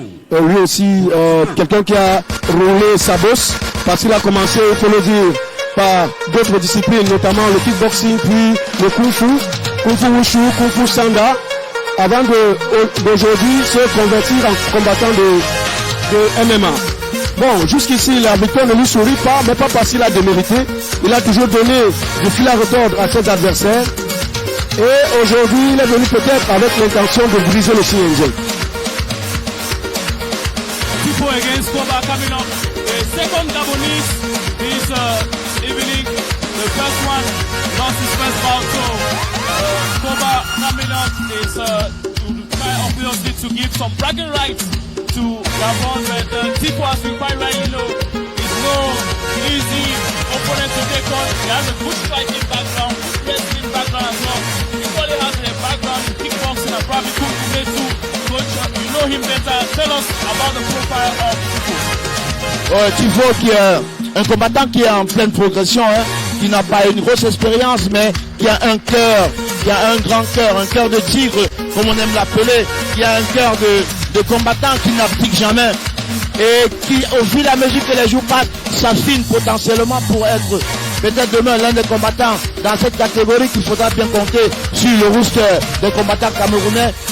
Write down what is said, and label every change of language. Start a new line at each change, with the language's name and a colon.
French: Lui aussi, quelqu'un qui a roulé sa bosse, parce qu'il a commencé, il faut le dire, par d'autres disciplines, notamment le kickboxing, puis le kung fu wushu, kung fu sanda, avant d'aujourd'hui se convertir en combattant de MMA. Bon, jusqu'ici, la victoire ne lui sourit pas, mais pas parce qu'il a démérité. Il a toujours donné du fil à retordre à ses adversaires. Et aujourd'hui, il est venu peut-être avec l'intention de briser le CNG.
English: Tifo against Koba coming up. The second Gabonese is evening. The first one lost his first bout. So Koba coming up is to try obviously to give some bragging rights to Gabon, but Tifo has been quite right, you know, it's no easy opponent to take on. He has a good striking background, wrestling background as well. He probably has a background in kickboxing and probably kung fu too. Coach, you know him better. Tell us about the profile of Tifo.
French: Tifo qui est un combattant qui est en pleine progression, hein, qui n'a pas une grosse expérience, mais qui a un cœur, qui a un grand cœur, un cœur de tigre, comme on aime l'appeler, qui a un cœur de combattant qui n'abdique jamais et qui, au fil et à mesure que les jours passent, s'affine potentiellement pour être peut-être demain l'un des combattants dans cette catégorie qu'il faudra bien compter sur le roster des combattants camerounais.